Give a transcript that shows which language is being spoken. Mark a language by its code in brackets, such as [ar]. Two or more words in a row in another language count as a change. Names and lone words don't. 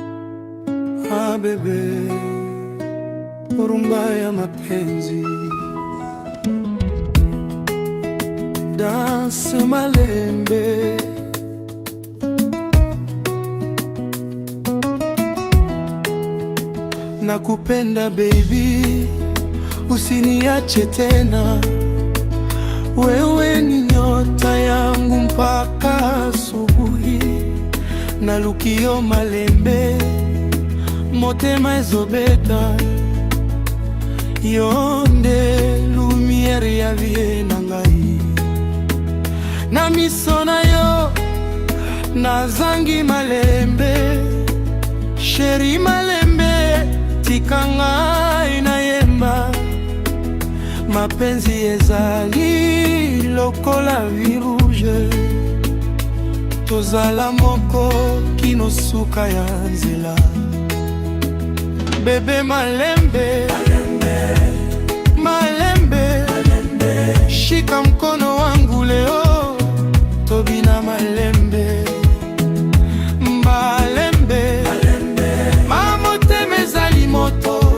[ln] Bebe, rumba ya mapenzi, dance malembe. [sw] Nakupenda baby, usiniache tena. Wewe ni nyota yangu mpaka asubuhi. [ln] Nalukio malembe, motema ezobeta. Yonde lumière ya vie na ngai, na miso na yo nazangi malembe. Chéri malembe, tika ngai na yemba. Mapenzi ezali lokola [fr] vin rouge, [ln] tozala moko kino suka ya nzela. Bebe malembe, malembe, [sw] shika mkono wangu leo, [ln] tobina malembe, malembe, mamotema ezali moto.